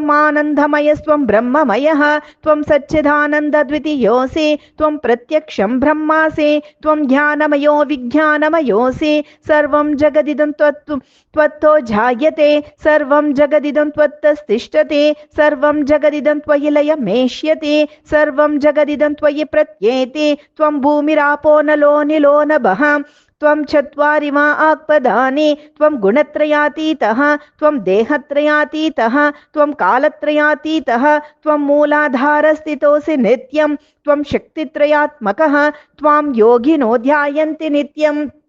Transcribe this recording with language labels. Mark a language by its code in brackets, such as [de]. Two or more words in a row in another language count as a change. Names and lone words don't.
[sa] ఆనందమయస్త్వం బ్రహ్మమయః త్వం సచ్చిదానందద్వితీయోసి త్వం ప్రత్యక్షం బ్రహ్మాసి త్వం జ్ఞానమయో విజ్ఞానమయోసి సర్వం జగదిదం త్వత్తో జాయతే సర్వం జగదిదం త్వత్తస్థిష్టతే సర్వం జగదిదం త్వయి లయమేష్యతి సర్వం జగదిదం త్వయి ప్రత్యేతి త్వం భూమిరాపో నలో నిలో నభః त्वं चत्वारि मा आक्पदानि त्वं गुणत्रयातीतः त्वं देहत्रयातीतः त्वं कालत्रयातीतः त्वं मूलाधारस्थितोऽसि नित्यं त्वं शक्तित्रयात्मकः त्वां योगिनो ध्यायन्ति नित्यम्